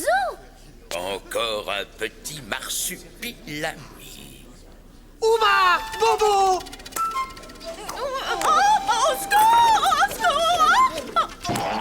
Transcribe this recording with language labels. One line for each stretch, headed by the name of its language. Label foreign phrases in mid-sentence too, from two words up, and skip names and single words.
French: Encore un petit marsupilami. Ouba! Bobo! Au secours! Au secours!